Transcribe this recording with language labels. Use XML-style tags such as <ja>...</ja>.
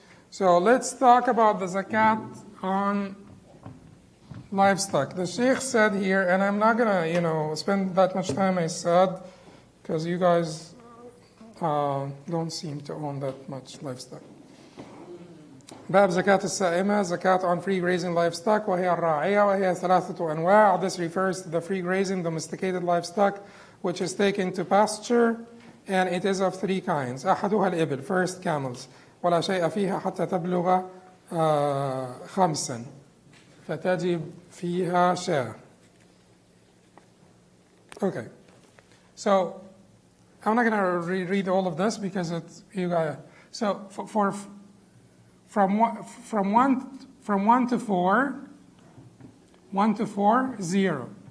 <en>So let's talk about the zakat on livestock. The Sheikh said here, and I'm not gonna, spend that much time, I said, because you guys don't seem to own that much livestock.</en> <ar>باب زكاة السائمة,</ar> <en>zakat on free grazing livestock,</en> <ar>وهي الراعية وهي ثلاثة أنواع.</ar> <en>This refers to the free grazing domesticated livestock which is taken to pasture, and it is of 3 kinds.</en> <ar>أحدها الإبل,</ar> <en>first camels,</en> <ar>ولا شيء فيها حتى تبلغ 5 فتجب فيها شاة.</ar> <en>Okay, so I'm not going to reread all of this because it's so From one to four, 0.</en>